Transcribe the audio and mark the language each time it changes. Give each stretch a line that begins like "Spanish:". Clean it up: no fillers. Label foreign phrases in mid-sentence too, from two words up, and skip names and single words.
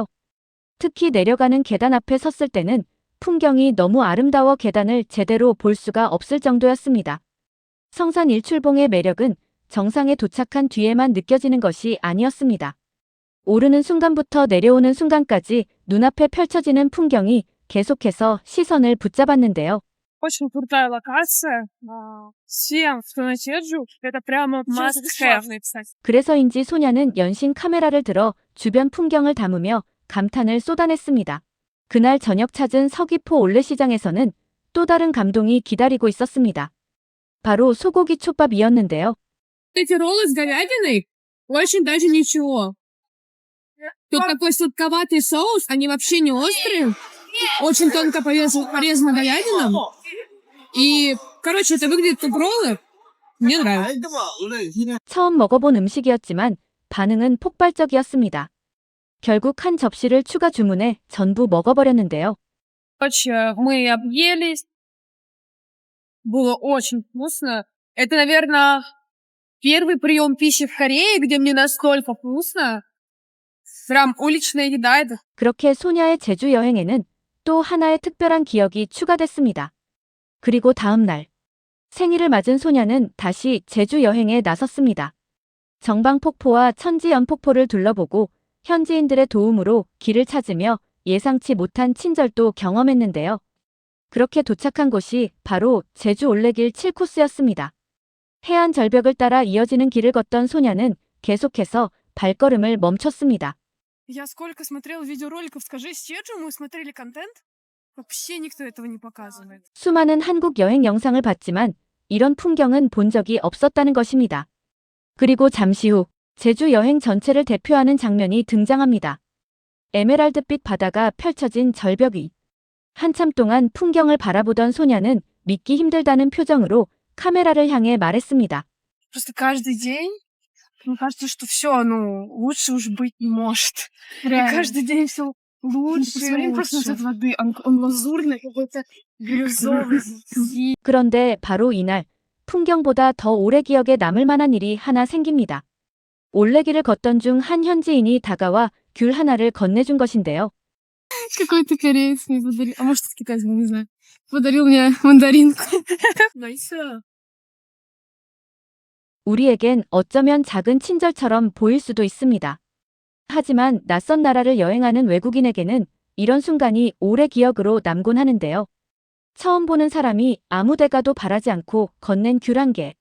Korean: 특히 내려가는 계단 앞에 섰을 때는 풍경이 너무 아름다워 계단을 제대로 볼 수가 없을 정도였습니다. 성산 일출봉의 매력은 정상에 도착한 뒤에만 느껴지는 것이 아니었습니다. 오르는 순간부터 내려오는 순간까지 눈앞에 펼쳐지는 풍경이 계속해서 시선을 붙잡았는데요.
Russian: Очень крутая локация. Всем, кто на Чеджу, это прямо
English: must have.
Korean: 그래서인지 소냐는 연신 카메라를 들어 주변 풍경을 담으며 감탄을 쏟아냈습니다. 그날 저녁 찾은 서귀포 올레시장에서는 또 다른 감동이 기다리고 있었습니다. 바로 소고기 촉밥이었는데요.
Russian: Эти роллы с говядиной очень даже ничего. Тут такой сладковатый соус, они вообще не острые. Очень тонко порезана говядина. И, короче, это выглядит как роллы. Мне нравится.
Korean: 처음 먹어본 음식이었지만 반응은 폭발적이었습니다. 결국 한 접시를 추가 주문해 전부 먹어버렸는데요.
Russian: Короче, мы объелись. Было очень вкусно. Это, наверное, первый прием пищи в Корее, где мне настолько вкусно. Прям уличная еда это.
Korean: 그렇게 소냐의 제주 여행에는 또 하나의 특별한 기억이 추가됐습니다. 그리고 다음 날 생일을 맞은 소냐는 다시 제주 여행에 나섰습니다. 정방폭포와 천지연폭포를 둘러보고 현지인들의 도움으로 길을 찾으며 예상치 못한 친절도 경험했는데요. 그렇게 도착한 곳이 바로 제주 올레길 7코스였습니다. 해안 절벽을 따라 이어지는 길을 걷던 소냐는 계속해서 발걸음을 멈췄습니다.
Russian: Я сколько смотрела видеороликов, скажи, с Чеджу мы смотрели контент? Вообще никто этого не показывает.
Korean: 수많은 한국 여행 영상을 봤지만 이런 풍경은 본 적이 없었다는 것입니다. 그리고 잠시 후 제주 여행 전체를 대표하는 장면이 등장합니다. 에메랄드빛 바다가 펼쳐진 절벽 위. 한참 동안 풍경을 바라보던 소냐는 믿기 힘들다는 표정으로 카메라를 향해 말했습니다.
Russian: Просто каждый день мне кажется, что все, лучше уже быть не может. И каждый день все лучше. Посмотри просто на цвет воды. Он лазурный, какой-то бирюзовый.
Korean: 그런데 바로 이날 풍경보다 더 오래 기억에 남을 만한 일이 하나 생깁니다. 올레길을 걷던 중 한 현지인이 다가와 귤 하나를 건네준 것인데요.
Russian: Какой-то кореец мне подарил. А может, это китаец, не знаю. Подарил мне мандаринку. Nice.
Korean: 우리에겐 어쩌면 작은 친절처럼 보일 수도 있습니다. 하지만 낯선 나라를 여행하는 외국인에게는 이런 순간이 오래 기억으로 남곤 하는데요. 처음 보는 사람이 아무 데 가도 바라지 않고 건넨 귤 한 개.